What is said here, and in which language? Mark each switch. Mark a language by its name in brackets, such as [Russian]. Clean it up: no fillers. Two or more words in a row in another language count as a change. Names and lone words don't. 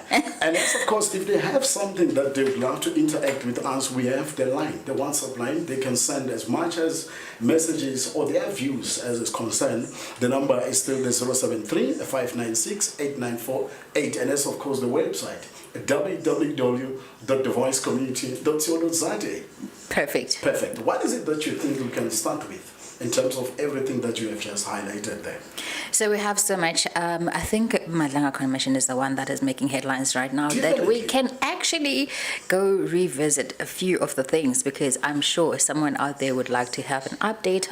[English] And yes, of course, if they have something that they would love to interact with us, we have the line, the WhatsApp line. They can send as much as messages or their views as is concerned. The number is still the 073-596-8948. And that's, of course, the website, www.thevoicecommunity.co.za. Perfect. What is it that you think we can start with in terms of everything that you have just highlighted there? So we have so much. I think Madlanga Commission is the one that is making headlines right now. That we can actually go revisit a few of the things, because I'm sure someone out there would like to have an update.